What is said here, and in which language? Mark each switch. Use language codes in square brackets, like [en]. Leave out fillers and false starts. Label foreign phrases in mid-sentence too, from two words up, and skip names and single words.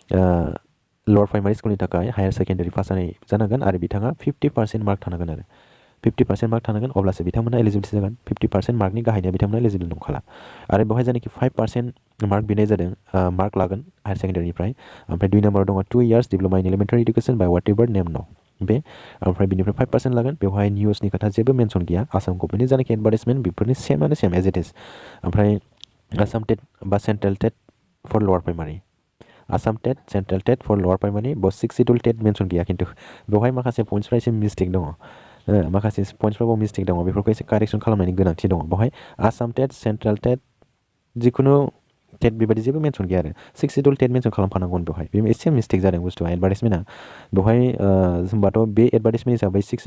[en] lower primary schoolनि [brx] थाखाय [en] higher secondary [brx] पास जानाय जानांगोन आरो बिथाङा 50% मार्क थानांगोन आरो 50% मार्क थानांगोन अब्लासो बिथांमोना एलिजिबिलिटि जागोन 50% मार्कनि गाहायनिया बिथांमोना एलिजिबल नंखाला आरो बेवहाय जायनाखि 5% मार्क बिनाय जादों मार्क लागोन [en] higher secondaryनिफ्राय [brx] ओमफ्राय 2 नाम्बाराव दङ 2 [en] years diploma in elementary education by whatever name known [brx] बे ओमफ्राय बिनिफ्राय 5% लागोन बेवहाय निउसनि खोथा जेबो मेनसन गैया आसाम गभर्नमेन्टनि जायनाखि एडभार्टाइजमेन्ट बेफोरनि सेमानो [en] same as it is [brx] ओमफ्राय आसाम टेट बा [en] central TET for lower primary Assam TET central TET for lower primary [brx] बस 6 [en] schedule TET [brx] मेनसन गैया खिन्थु बेवहाय माखासे पइन्ट्सफ्रा एसे मिस्टेक दङ माखासे पइन्ट्सफ्राव मिस्टेक दङ बेफोरखौ एसे कारेक्सन खालामनायनि गोनांथि दङ बेवहाय आसाम टेट [en] central TET [brx] जिखुनु टेट बेबायदि जेबो मेनसन गैया आरो 6 [en] schedule TET [brx] मेनसन खालामफानांगौमोन बेवहाय बे एसे मिस्टेक जादों बुस्थुआ एडभार्टाइजमेन्टआ बेवहाय होमबाथ' बे एडभार्टाइजमेन्ट हिसाबै 6